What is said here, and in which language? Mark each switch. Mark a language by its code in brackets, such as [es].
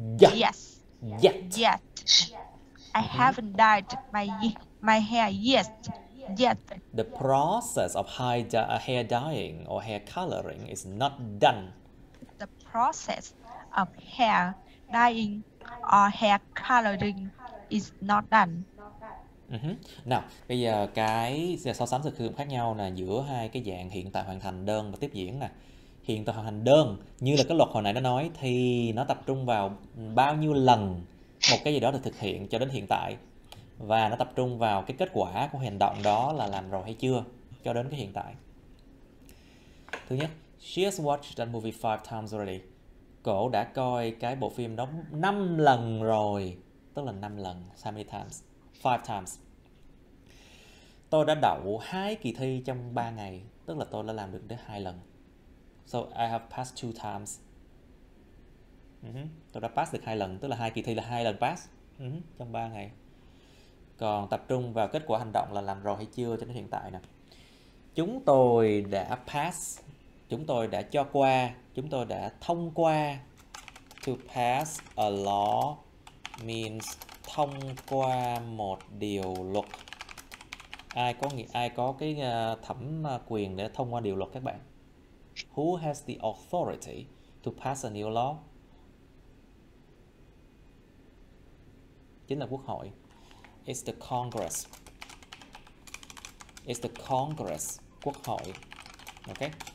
[en] Yet. I haven't dyed my hair yet. The process of hair dyeing or hair coloring is not done. The process of hair dyeing or hair coloring is not done. [vi] Nào, bây giờ cái so sánh sự sử dụng khác nhau là giữa hai cái dạng hiện tại hoàn thành, đơn và tiếp diễn nè. Hiện tại hoàn thành đơn như là cái luật hồi nãy nó nói thì nó tập trung vào bao nhiêu lần một cái gì đó được thực hiện cho đến hiện tại, và nó tập trung vào cái kết quả của hành động đó là làm rồi hay chưa cho đến cái hiện tại. Thứ nhất, [en] she has watched that movie 5 times already. [vi] Cổ đã coi cái bộ phim đó 5 lần rồi, tức là 5 lần. [en] How many times? 5 times. [vi] Tôi đã đậu 2 kỳ thi trong 3 ngày, tức là tôi đã làm được đến 2 lần. [en] So I have passed 2 times. [vi] Tôi đã pass được 2 lần, tức là 2 kỳ thi là 2 lần pass trong 3 ngày. Còn tập trung vào kết quả hành động là làm rồi hay chưa cho đến hiện tại nè. Chúng tôi đã pass, chúng tôi đã cho qua, chúng tôi đã thông qua. [en] To pass a law means [vi] thông qua một điều luật. Ai có cái thẩm quyền để thông qua điều luật các bạn? [en] Who has the authority to pass a new law? [vi] Chính là Quốc hội. [en] It's the Congress. It's the Congress. [vi] Quốc hội. [en] Okay.